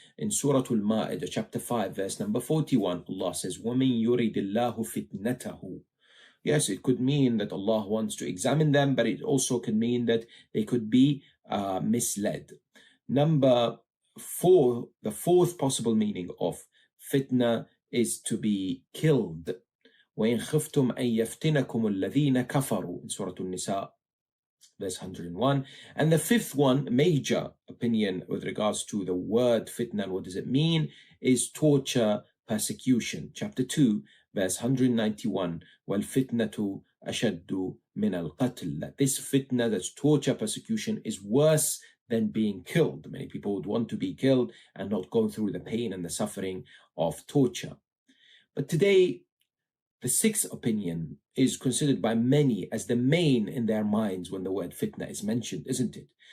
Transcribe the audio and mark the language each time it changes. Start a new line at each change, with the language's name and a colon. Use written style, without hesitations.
English: In Surah Al-Ma'idah, chapter 5, verse number 41, Allah says,
Arabic: وَمَن يُرِدِ اللَّهُ فِتْنَتَهُ.
English: Yes, it could mean that Allah wants to examine them, but it also can mean that they could be misled. Number 4, the fourth possible meaning of fitna is to be killed.
Arabic: وَإِنْ خِفْتُمْ أَنْ يَفْتِنَكُمُ الَّذِينَ كَفَرُوا,
English: in Surah An-Nisa, verse 101. And the fifth one, major opinion with regards to the word fitna and what does it mean, is torture, persecution. Chapter 2, verse 191,
Arabic: وَالْفِتْنَةُ أَشَدُّ مِنَ الْقَتْلِ.
English: That this fitna, that's torture, persecution, is worse than being killed. Many people would want to be killed and not go through the pain and the suffering of torture. But today, the sixth opinion is considered by many as the main in their minds when the word fitna is mentioned, isn't it?